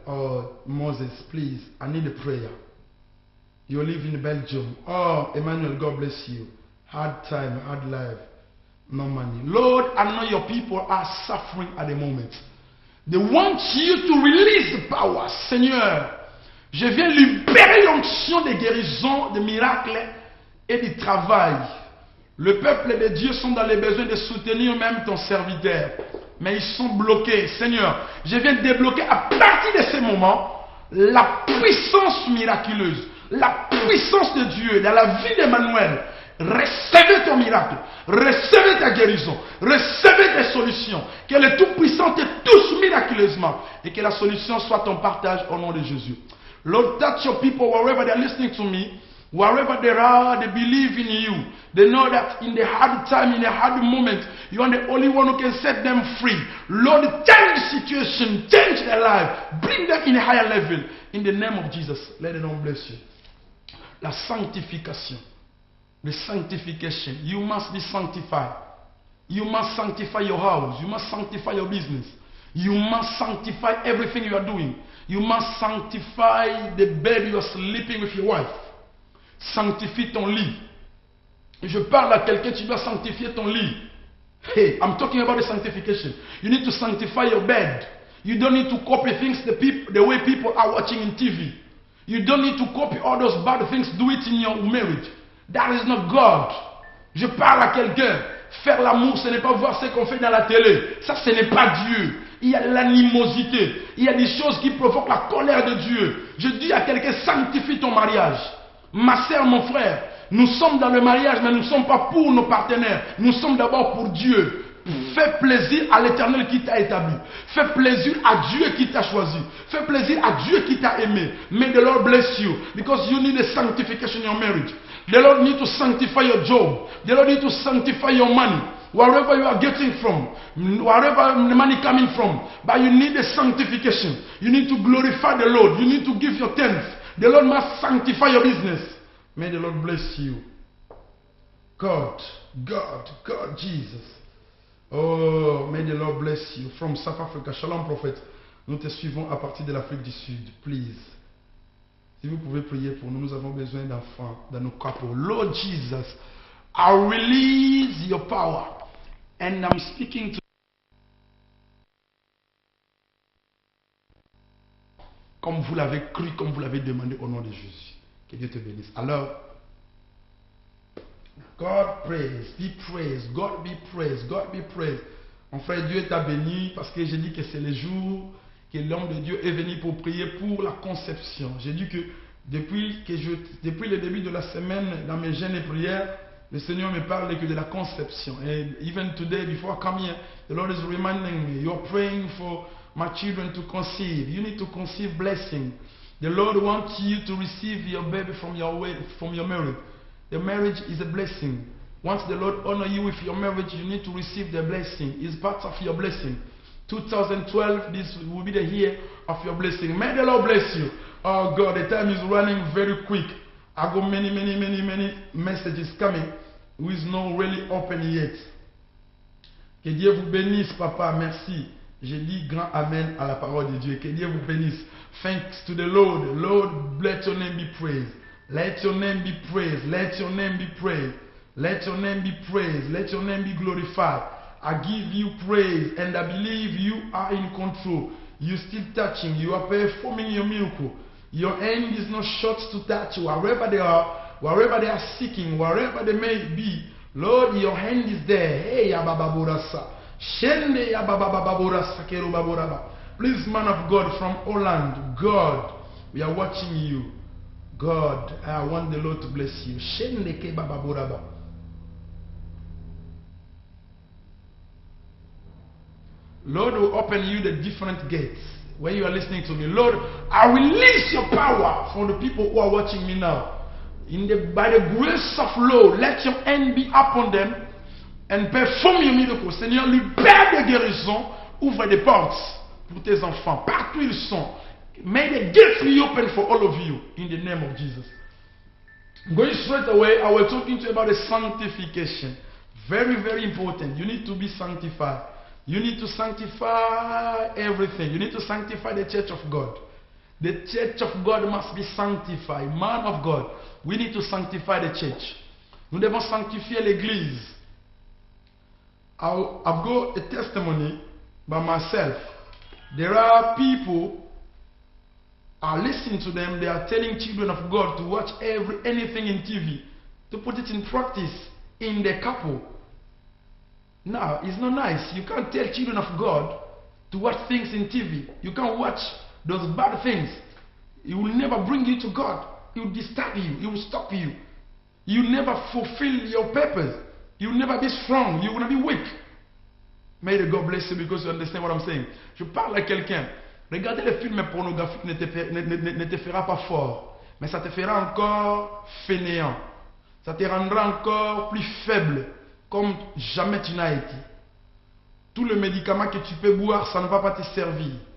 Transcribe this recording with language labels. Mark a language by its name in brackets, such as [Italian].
[English] Oh, Moses, please, I need a prayer. You live in Belgium. Oh, Emmanuel, God bless you. Hard time, hard life, no money. Lord, I know your people are suffering at the moment. They want you to release the power. [French] Seigneur, je viens libérer l'onction des guérisons, des miracles et du travail. Le peuple de Dieu sont dans les besoins de soutenir même ton serviteur. Mais ils sont bloqués. Seigneur, je viens débloquer à partir de ce moment la puissance miraculeuse, la puissance de Dieu dans la vie d'Emmanuel. Recevez ton miracle, recevez ta guérison, recevez tes solutions. Que le Tout-Puissant te touche miraculeusement et que la solution soit ton partage au nom de Jésus. [English] Lord, touch your people wherever they are listening to me. Wherever they are, they believe in you. They know that in the hard time, in the hard moment, you are the only one who can set them free. Lord, change the situation, change their life, bring them in a higher level. In the name of Jesus, let the Lord bless you. [French] La sanctification. [English] The sanctification. You must be sanctified. You must sanctify your house. You must sanctify your business. You must sanctify everything you are doing. You must sanctify the bed you are sleeping with your wife. [French] Sanctifie ton lit. Je parle à quelqu'un, tu dois sanctifier ton lit. [English] Hey, I'm talking about the sanctification. You need to sanctify your bed. You don't need to copy things the way people are watching in TV. You don't need to copy all those bad things. Do it in your marriage. That is not God. [French] Je parle à quelqu'un. Faire l'amour, ce n'est pas voir ce qu'on fait dans la télé. Ça, ce n'est pas Dieu. Il y a l'animosité. Il y a des choses qui provoquent la colère de Dieu. Je dis à quelqu'un, sanctifie ton mariage. Ma sœur, mon frère, nous sommes dans le mariage, mais nous ne sommes pas pour nos partenaires. Nous sommes d'abord pour Dieu. Fais plaisir à l'Éternel qui t'a établi. Fais plaisir à Dieu qui t'a choisi. Fais plaisir à Dieu qui t'a aimé. [English] May the Lord bless you because you need a sanctification in your marriage. The Lord needs to sanctify your job. The Lord needs to sanctify your money. Wherever you are getting from, wherever the money coming from, but you need a sanctification. You need to glorify the Lord. You need to give your tenth. The Lord must sanctify your business. May the Lord bless you. God, Jesus. Oh, may the Lord bless you. From South Africa, Shalom Prophet. [French] Nous te suivons à partir de l'Afrique du Sud. [English] Please. [French] Si vous pouvez prier pour nous, nous avons besoin d'enfants dans nos couples. [English] Lord Jesus, I release your power. And I'm speaking to [French] comme vous l'avez cru, comme vous l'avez demandé au nom de Jésus. Que Dieu te bénisse. [English] Alors, God praise, be praised, God be praised, God be praised. [French] Mon frère, Dieu t'a béni parce que j'ai dit que c'est le jour que l'homme de Dieu est venu pour prier pour la conception. J'ai dit que depuis le début de la semaine, dans mes jeûnes et prières, le Seigneur me parle que de la conception. [English] And even today, before I come here, the Lord is reminding me, you're praying for my children to conceive. You need to conceive blessing. The Lord wants you to receive your baby from your marriage. The marriage is a blessing. Once the Lord honors you with your marriage, you need to receive the blessing. It's part of your blessing. 2012, this will be the year of your blessing. May the Lord bless you. Oh God, the time is running very quick. I got many messages coming who is not really open yet. [French] Que Dieu vous bénisse, papa. Merci. Je dis grand amen à la parole de Dieu. Que Dieu vous bénisse. [English] Thanks to the Lord. Lord, let your name be praised. Let your name be praised. Let your name be praised. Let your name be praised. Let your name be glorified. I give you praise and I believe you are in control. You're still touching. You are performing your miracle. Your hand is not short to touch wherever they are seeking, wherever they may be. Lord, your hand is there. Hey, Abababorasa. Shende Abababorasa Kerubaboraba. Please, man of God from Holland, God, we are watching you. God, I want the Lord to bless you. Shende Kebababoraba. Lord will open you the different gates. When you are listening to me, Lord, I release your power for the people who are watching me now. By the grace of Lord, let your hand be upon them and perform your miracle. [French] Seigneur, libère des guérisons, ouvre des portes pour tes enfants, partout ils sont. [English] May the gates be open for all of you in the name of Jesus. Going straight away, I was talking to you about the sanctification. Very, very important. You need to be sanctified. You need to sanctify everything. You need to sanctify the church of God. The church of God must be sanctified. Man of God, we need to sanctify the church. [French] Nous devons sanctifier l'église. [English] I've got a testimony by myself. There are people, I listen to them, they are telling children of God to watch anything in TV, to put it in practice in their couple. No, it's not nice. You can't tell children of God to watch things in TV. You can't watch those bad things. It will never bring you to God. It will disturb you. It will stop you. You will never fulfill your purpose. You will never be strong. You will not be weak. May the God bless you because you understand what I'm saying. [French] Je parle à quelqu'un. Regarder les films pornographiques ne te fera pas fort. Mais ça te fera encore fainéant. Ça te rendra encore plus faible. Comme jamais tu n'as été. Tous les médicaments que tu peux boire, ça ne va pas te servir.